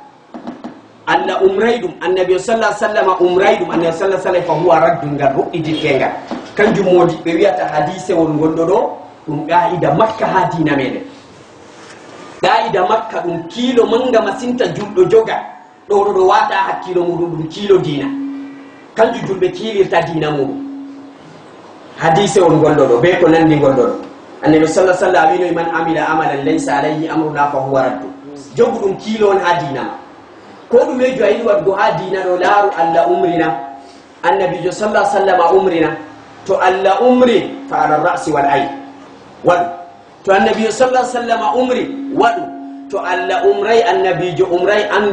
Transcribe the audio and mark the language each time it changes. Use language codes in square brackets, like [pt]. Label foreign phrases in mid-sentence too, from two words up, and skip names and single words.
[ff] umray ɗum annabi sallah sallam umray ɗum annabi sallah sallam [ar] فهو رد [ff] ngal ru'itittengal kanjum modi ɓe wiyata hadise won gonɗo ɗo ɗum qa'ida makka ha dina meɗen qa'ida makka ɗum kiilo manga masinta julɗo joga ɗo ɗo wata hakkilo muɗum ɗum kiilo dina kanjum julɓe kiilirta dina muɗum hadise won gonɗo ɗo be ko nandi gonɗo ɗo annabi sallah sallam wino [ar] من عمل عملا ليس عليه أمرنا فهو رد [ff] jogu ɗum kiilo on ha dina ma ko ɗumejo a yiɗi waɗgo ha dina ɗo laaru allah umrina annabijo sallah sallam a umrina to allah umri [ar] فعلى الرأس والعين [ff] waɗu to annabijo sallah sallam a umri waɗu to allah umray annabijo umray andu